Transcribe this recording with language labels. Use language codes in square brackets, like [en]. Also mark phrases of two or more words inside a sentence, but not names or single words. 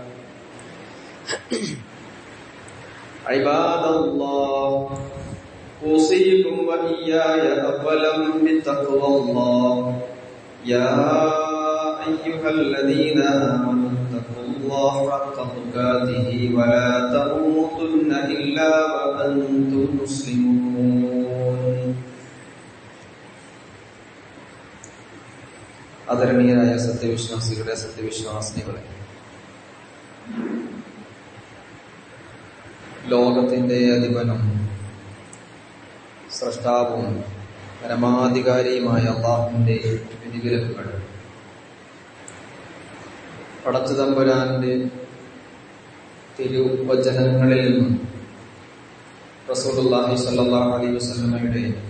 [ar] عباد الله أوصيكم وإياي أولا بتقوى الله يا أيها الذين آمنوا اتقوا الله حق تقاته ولا تموتن إلا وأنتم مسلمون. [ml] ആദരണീയരായ സത്യവിശ്വാസികളെ, സത്യവിശ്വാസിനികളെ, ലോകത്തിന്റെ അധിപനും സ്രഷ്ടാവും പരമാധികാരിയുമായ അല്ലാഹുവിന്റെ വിധിവിലക്കുകൾ പടച്ചതമ്പുരാന്റെ തിരുവചനങ്ങളിൽ നിന്നും [ar] رسول الله صلى الله عليه [ml] വസല്ലമയുടെ